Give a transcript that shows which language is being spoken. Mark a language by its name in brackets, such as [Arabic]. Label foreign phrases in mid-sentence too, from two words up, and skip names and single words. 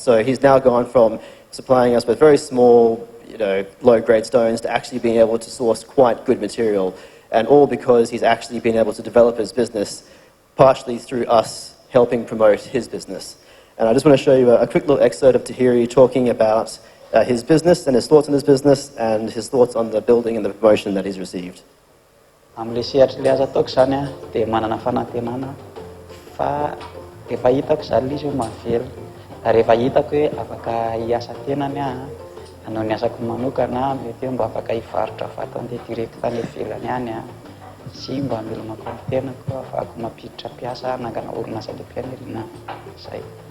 [English] So he's now gone from supplying us with very small, low-grade stones to actually being able to source quite good material, and all because he's actually been able to develop his business partially through us helping promote his business. And I just want to show you a quick little excerpt of Tahiri talking about his business and his thoughts on his business and his thoughts on the building and the promotion that he's received. [Malagasy] Amle sehatra le azo ataoko zany a dia manana fanantenana fa rehefa hitako zany izy ho mavela, rehefa hitako hoe afaka hiasa tenany hanao ny asako manokana, mety hoe mba afaka hivarotra vato andeha direct tany ivelany any sy mba hamelomako ny tenako afahako mampiditra mpiasa nangana orinasa lehibe an'irina zay.